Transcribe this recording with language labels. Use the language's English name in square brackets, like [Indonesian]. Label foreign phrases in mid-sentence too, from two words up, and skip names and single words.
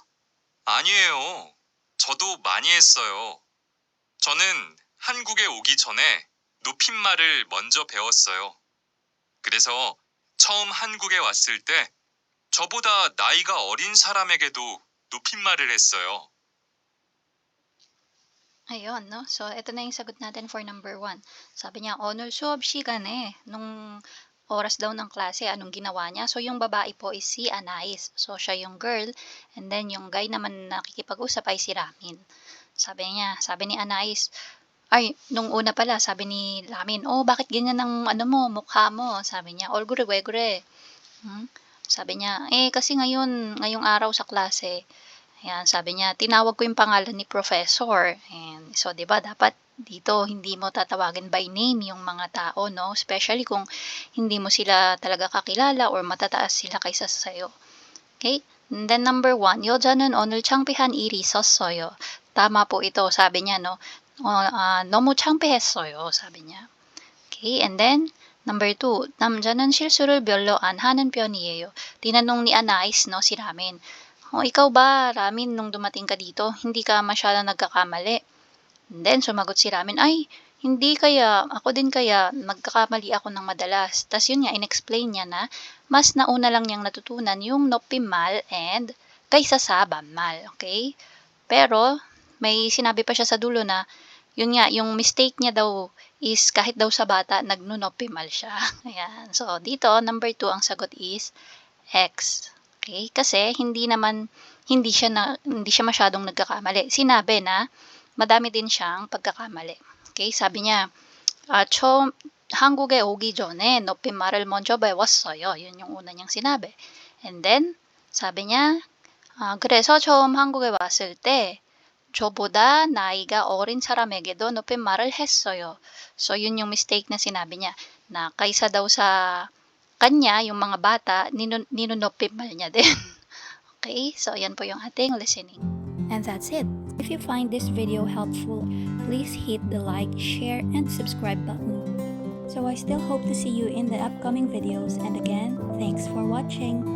[Korean] 아니에요. 저도 많이 했어요. 저는 한국에 오기 전에 높임말을 먼저 배웠어요. 그래서 처음 한국에 왔을 때 저보다 나이가 어린 사람에게도 높임말을 했어요. [Filipino] Ayun, no? So, ito na yung sagot natin [English] for number 1. [Filipino] Sabi niya, [Korean] o늘 수업 시간에, [Filipino] nung oras daw ng klase, anong ginawa niya? So, yung babae po is si Anais. So, siya yung girl. [English] And then, [Filipino] yung guy naman na nakikipag-usap ay si Ramin. Sabi ni Anais, nung una pala, sabi ni Ramin, bakit ganyan ang mukha mo? Sabi niya, [Korean] 얼굴이 왜 그래? [Filipino] Sabi niya, kasi ngayong araw sa klase, ayan, sabi niya, tinawag ko yung pangalan ni Professor. [English] And so, [Filipino] 'di ba, dapat dito hindi mo tatawagin [English] by name [Filipino] yung mga tao, no? Especially kung hindi mo sila talaga kakilala or matataas sila kaysa sa'yo. [English] Okay? And then number 1, [Korean] 여자는 오늘 창피한 일이 있었어요. [Filipino] Tama po ito, sabi niya, no? [Korean] 너무 창피했어요, [Filipino] sabi niya. Okay? [English] And then number 2, [Korean] 남자는 실수를 별로 안 하는 편이에요. [Filipino] Tinanong ni Anais, no, si Ramin. Ikaw ba, Ramin, nung dumating ka dito, hindi ka masyadong nagkakamali? And then, sumagot si Ramin, hindi kaya, ako din kaya, nagkakamali ako ng madalas. Tas yun nga, in-explain niya na, mas nauna lang niyang natutunan yung nopimal and kaysa sa banmal, okay? Pero, may sinabi pa siya sa dulo na, yun nga, yung mistake niya daw is kahit daw sa bata, nagnunopimal siya. Ayan. So, dito, number 2, ang sagot is X. Okay? Kasi hindi siya masyadong nagkakamali. Sinabi na madami din siyang pagkakamali. Okay? Sabi niya, [Korean] 처음 한국에 오기 전에 높임말을 먼저 배웠어요. [Filipino] Yun yung una niyang sinabi. [English] And then, [Filipino] sabi niya, [Korean] 그래서 처음 한국에 왔을 때 저보다 나이가 어린 사람에게도 높임말을 했어요. [Filipino] So, yun yung mistake na sinabi niya, na kaysa daw sa kanya, yung mga bata, ninunopimal niya din. Okay? So, yan po yung ating listening. [English] And that's it. If you find this video helpful, please hit the like, share, and subscribe button. So I still hope to see you in the upcoming videos, and again, thanks for watching.